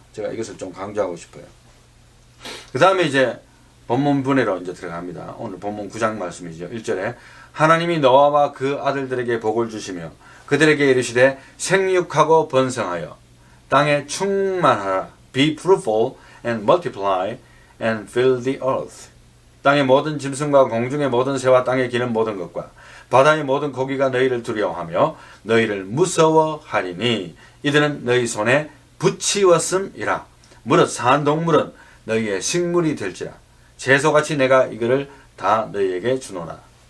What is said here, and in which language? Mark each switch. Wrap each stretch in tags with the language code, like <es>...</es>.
<ko>제가 이것을 좀 강조하고 싶어요. 그 다음에 이제 본문 분해로 이제 들어갑니다. 오늘 본문 9장 말씀이죠. 1절에 하나님이 노아와 그 아들들에게 복을 주시며 그들에게 이르시되 생육하고 번성하여 땅에 충만하라.</ko> <en>Be fruitful and multiply and fill the earth.</en> <ko>땅의 모든 짐승과 공중의 모든 새와 땅에 기는 모든 것과 바다의 모든 고기가 너희를 두려워하며 너희를 무서워하리니 이들은 너희 손에 붙이었음이라. 무릇 산 동물은 너희의 식물이 될지라. 채소같이 내가 이거를 다 너희에게 주노라.</ko>